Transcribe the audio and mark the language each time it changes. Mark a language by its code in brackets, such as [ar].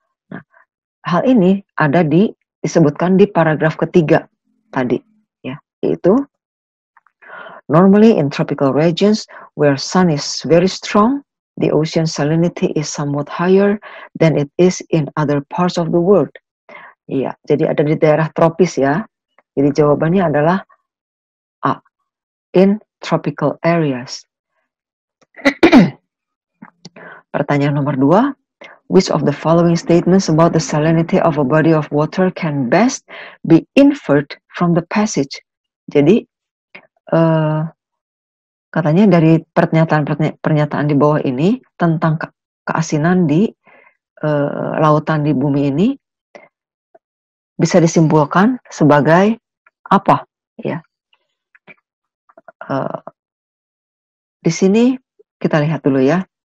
[id] Nah, hal ini disebutkan di paragraf ketiga tadi, ya, yaitu [en] normally in tropical regions where sun is very strong, the ocean salinity is somewhat higher than it is in other parts of the world. [id] Iya, jadi ada di daerah tropis ya. Jadi jawabannya adalah A, [en] in tropical areas. [id] Pertanyaan nomor 2, [en] which of the following statements about the salinity of a body of water can best be inferred from the passage? [id] Jadi katanya dari pernyataan di bawah ini tentang keasinan di lautan di bumi ini bisa disimpulkan sebagai apa? Ya, di sini kita lihat dulu ya.